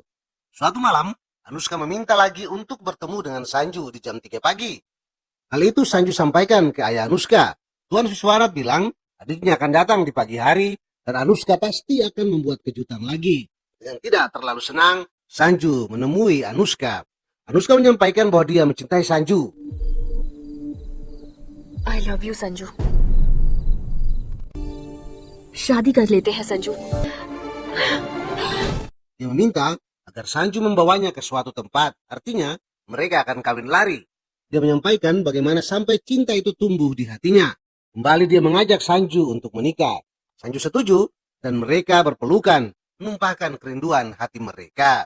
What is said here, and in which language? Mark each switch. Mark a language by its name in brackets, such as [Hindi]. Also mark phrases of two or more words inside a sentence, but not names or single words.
[Indonesian] Suatu malam, Anushka meminta lagi untuk bertemu dengan Sanju di jam 3 pagi. Hal itu Sanju sampaikan ke ayah Anushka. Tuan Viswanat bilang adiknya akan datang di pagi hari dan Anushka pasti akan membuat kejutan lagi. Dengan tidak terlalu senang, Sanju menemui Anushka. Anushka menyampaikan bahwa dia mencintai Sanju. [English] I love you [Hindi] संजू। शादी कर लेते हैं संजू। [Indonesian] Dia meminta agar Sanju membawanya ke suatu tempat. Artinya, mereka akan kawin lari. Dia menyampaikan bagaimana sampai cinta itu tumbuh di hatinya. Kembali dia mengajak Sanju untuk menikah. Sanju setuju dan mereka berpelukan, menumpahkan kerinduan hati mereka.